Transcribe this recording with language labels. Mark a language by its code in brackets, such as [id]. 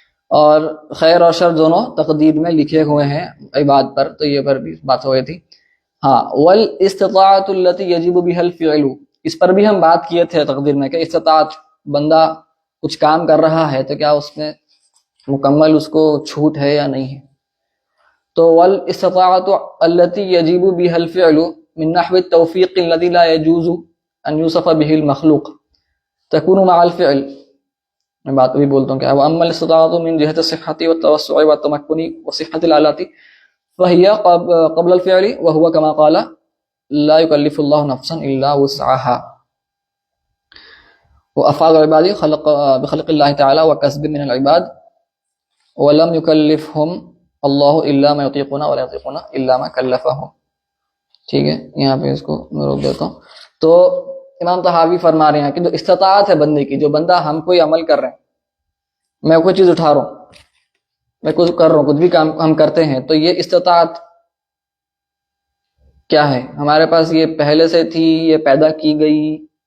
[ur] اور خیر اور شر دونوں تقدیر میں لکھے ہوئے ہیں عباد پر، تو یہ پر بھی بات ہو گئی تھی. ہاں، [ar] والاستطاعت التي يجب بها الفعل، [ur] اس پر بھی ہم بات کیے تھے تقدیر میں کہ استطاعت، بندہ کچھ کام کر رہا ہے تو کیا اس میں مکمل اس کو چھوٹ ہے یا نہیں ہے. [ar] تو والاستطاعت التي يجب بها الفعل من نحو التوفيق الذي لا يجوز ان يوصف به المخلوق تكون مع الفعل. [ur] میں بات بھی بولتا ہوں کیا وہ [ar] اما الاستطاعت من جهة الصحة والتوسع والتمكن وصحة الآلات فهي قبل الفعل وهو كما قال لا يكلف الله نفسا الا وسعها. وافعال العباد بخلق الله تعالى وكسب من العباد ولم يكلفهم الله الا ما يطيقون ولا يطيقون الا ما كلفهم. [ur] ٹھیک ہے، یہاں پہ اس کو میں روک دیتا ہوں. تو امام طحاوی فرما رہے ہیں کہ جو استطاعت ہے بندے کی، جو بندہ ہم کوئی عمل کر رہے ہیں، میں کوئی چیز اٹھا رہا ہوں، میں کچھ کر رہا ہوں، کچھ بھی کام ہم کرتے ہیں، تو یہ استطاعت کیا ہے؟ ہمارے پاس یہ پہلے سے تھی، یہ پیدا کی گئی،